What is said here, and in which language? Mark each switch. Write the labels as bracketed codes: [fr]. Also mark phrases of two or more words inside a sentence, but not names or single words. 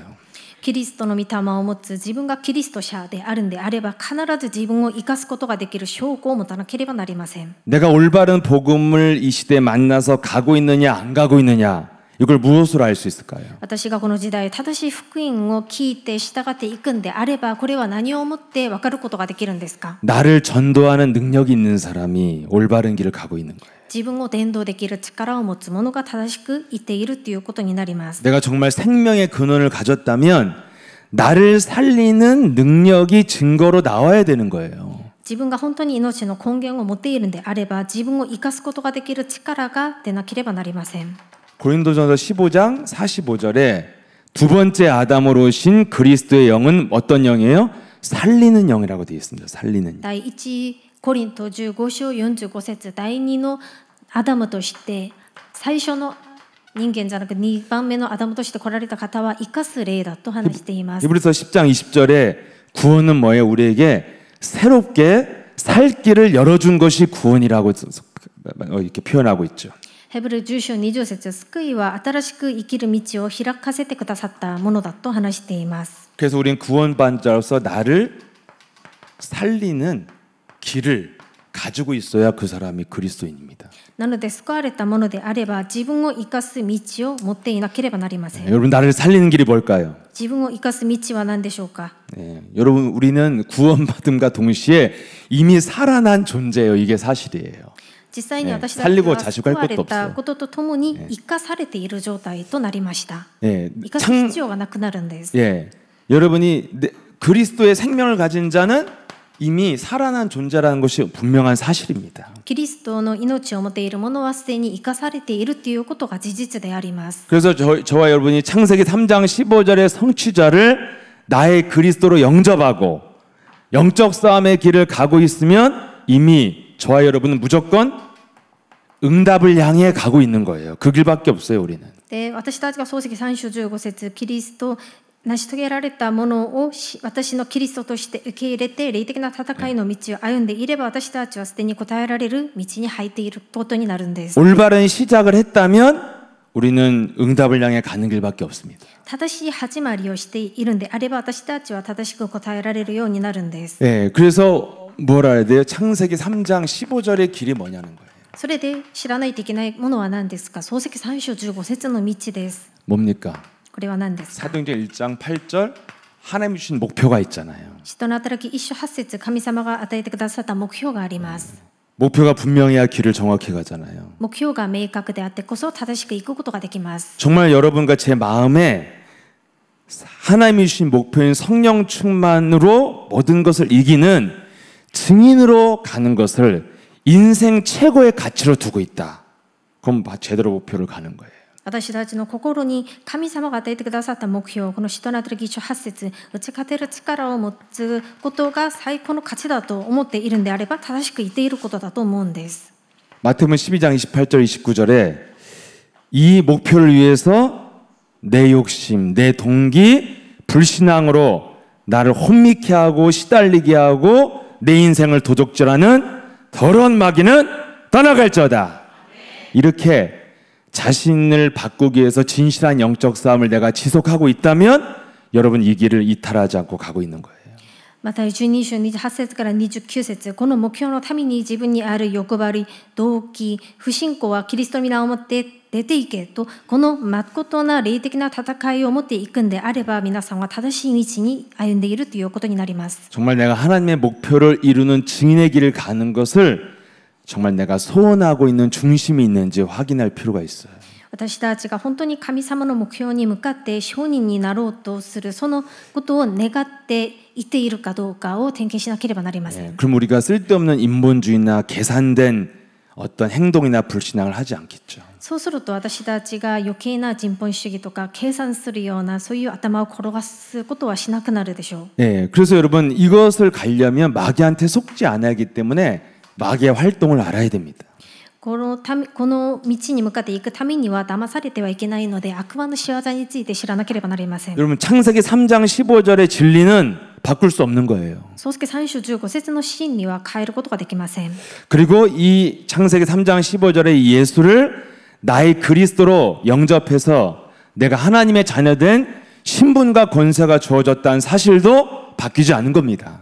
[ja] キリストの御霊を持つ自分がキリスト者であるんであれば必ず自分を生かすことができる証拠を持たなければなりません。 [ko] 내가 올바른 복음을 이 시대에 만나서 가고 있느냐 안 가고 있느냐 이걸 무엇으로 알 수 있을까요? [ja] 私がこの時代正しい福音を聞いて従っていくんであればこれは何をもって分かることができるんですか。 [ko] 나를 전도하는 능력이 있는 사람이 올바른 길을 가고 있는 거예요. [ja] 自分を伝道できる力を持つ者が正しく言っているということになります。 [ko] 내가 정말 생명의 근원을 가졌다면 나를 살리는 능력이 증거로 나와야 되는 거예요. [ja] 自分が本当に命の根源を持っているんであれば自分を生かすことができる力が出なければなりません。 [ko] 고린도전서 15장 45절에 두 번째 아담으로 오신 그리스도의 영은 어떤 영이에요? 살리는 영이라고 되어 있습니다. 살리는 영. [ja] 第1コリント15章45節第2のアダムとして最初の人間じゃなく2番目のアダムとして来られた方は生かす霊だと話しています。 [ko] 히브리서 10장 20절에 구원은 뭐예요? 우리에게 새롭게 살 길을 열어준 것이 구원이라고 이렇게 표현하고 있죠. [ja] ヘブル10章20節救いは新しく生きる道を開かせてくださったものだと話しています。 [ko] 그래서 우리는 구원받은 자로서 나를 살리는 길을 가지고 있어야 그 사람이 그리스도인입니다. [ja] なので救われたものであれば自分を生かす道を持っていなければなりません。 [ko] 여러분 나를 살리는 길이 뭘까요? [ja] 自分を生かす道は何でしょうか。 [ko] 여러분 우리는 구원받음과 동시에 이미 살아난 존재예요. 이게 사실이에요. [ja] 実際に私たち [ko] 살리고 [ja] は [ko] 자식할 [ja] 救わ [ko] 것도 [ja] れた [ko] 없어요. [ja] こととともに生かされている状態となりました。 [ko] 예, [ja] 生かす必要がなくなるんです。 [ko] 예, 여러분이 그리스도의 생명을 가진 자는 이미 살아난 존재라는 것이 분명한 사실입니다. [ja] キリストの命を持っている者はすでに生かされているということが事実であります。 [ko] 그래서 저와 여러분이 창세기 3장 15절의 성취자를 나의 그리스도로 영접하고 영적 싸움의 길을 가고 있으면 이미 저와 여러분은 무조건 응답을 향해 가고 있는 거예요. 그 길밖에 없어요, 우리는. [ja] で私たちが創世記3章15節キリスト成し遂げられたものを私のキリストとして受け入れて霊的な戦いの道を歩んでいれば私たちはすでに答えられる道に入っていることになるんです。 [ko] 올바른 시작을 했다면 우리는 응답을 향해 가는 길밖에 없습니다. [ja] 正しい始まりをしているんであれば私たちは正しく答えられるようになるんです。 [ko] 예, 그래서 뭐라 해야 돼요? 창세기 3장 15절의 길이 뭐냐는 거예요. [ja] それで知らないといけないものは何ですか。創世記3章15節の道です。 [ko] 뭡니까? [ja] これは何ですか。 [ko] 사도행전 1장 8절 하나님 주신 목표가 있잖아요. [ja] 使徒の働き1章8節神様が与えてくださった目標があります。 [ko] 목표가 분명해야 길을 정확히 가잖아요. [ja] 目標が明確であってこそ正しく行くことができます。 [ko] 정말 여러분과 제 마음에 하나님이 주신 목표인 성령 충만으로 모든 것을 이기는 증인으로 가는 것을 인생 최고의 가치로 두고 있다. 그럼 제대로 목표를 가는 거예요. [ja] 私たちの心に神様が与えてくださった目標、この使徒などの義書8節、打ち勝てる力を持つことが最高の価値だと思っているんであれば、正しく言っていることだと思うんです。 [ko] 마태복음 12장 28절 29절에 이 목표를 위해서 내 욕심, 내 동기, 불신앙으로 나를 혼미케 하고 시달리게 하고 내 인생을 도적질하는 더러운 마귀는 떠나갈지어다. 이렇게 자신을 바꾸기 위해서 진실한 영적 싸움을 내가 지속하고 있다면 여러분 이 길을 이탈하지 않고 가고 있는 거예요. [ja] また12章28節から29節、この目標のために自分にある欲張り、動機、不信仰はキリストの皆をもって出ていけと、この誠な霊的な戦いを持っていくんであれば、皆さんは正しい道に歩んでいるということになります。 [ko] 정말 내가 하나님의 목표를 이루는 증인의 길을 가는 것을 정말 내가 소원하고 있는 중심이 있는지 확인할 필요가 있어요. [ja] 私たちが本当に神様の目標に向かって証人になろうとするそのことを願っていているかどうかを点検しなければなりません。 [ko] 그럼 우리가 쓸데없는 인본주의나 계산된 어떤 행동이나 불신앙을 하지 않겠죠. [ja] そうすると私たちが余計な人本主義とか計算するようなそういう頭を転がすことはしなくなるでしょう。 [ko] 네, 그래서 여러분 이것을 가려면 마귀한테 속지 않아야 하기 때문에 마귀의 활동을 알아야 됩니다. [ja] この道に向かっていくためには騙されてはいけないので悪魔の仕業について知らなければなりません。 [ko] 여러분 창세기 3장 15절의 진리는 바꿀 수 없는 거예요. [ja] 創世記3章15節の真理は変えることができません。 [ko] 그리고 이 창세기 3장 15절의 예수를 나의 그리스도로 영접해서 내가 하나님의 자녀된 신분과 권세가 주어졌다는 사실도 바뀌지 않은 겁니다.